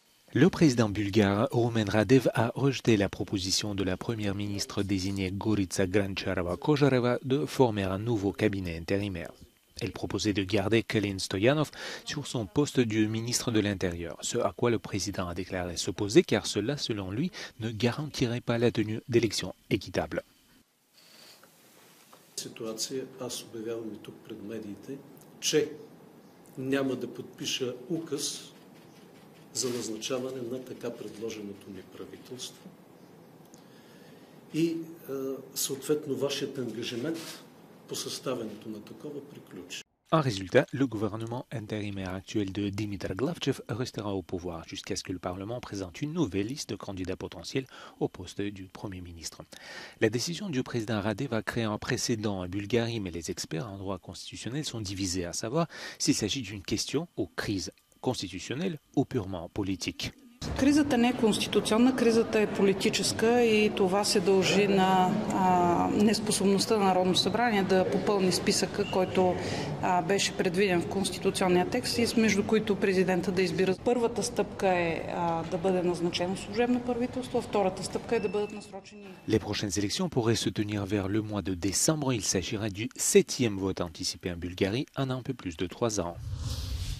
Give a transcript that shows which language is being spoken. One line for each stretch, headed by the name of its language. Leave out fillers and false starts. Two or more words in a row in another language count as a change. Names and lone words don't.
French: Le président bulgare Rumen Radev a rejeté la proposition de la première ministre désignée Gorica Grančarova-Kožareva de former un nouveau cabinet intérimaire. Elle proposait de garder Kalin Stoyanov sur son poste de ministre de l'Intérieur, ce à quoi le président a déclaré s'opposer car cela, selon lui, ne garantirait pas la tenue d'élections équitables.
Bulgarian: Ситуация, аз обявявам и тук пред медиите, че няма да подпиша указ за назначаване на така предложеното ми правителство и съответно вашият ангажимент по съставянето на такова приключи.
French: En résultat, le gouvernement intérimaire actuel de Dimitar Glavchev restera au pouvoir jusqu'à ce que le Parlement présente une nouvelle liste de candidats potentiels au poste du Premier ministre. La décision du président Radev va créer un précédent en Bulgarie, mais les experts en droit constitutionnel sont divisés à savoir s'il s'agit d'une question ou crise constitutionnelle ou purement politique.
Bulgarian: Кризата не е конституционна, кризата е политическа и това се дължи на неспособността на Народното събрание да попълни списъка, който беше предвиден в конституционния текст и между които президента да избира. Първата стъпка е да бъде назначено служебно правителство, а втората стъпка е да бъдат насрочени.
French: Les prochaines élections pourraient se tenir vers le mois de décembre. Il s'agira du 7e vote anticipé en Bulgarie en un peu plus de 3 ans.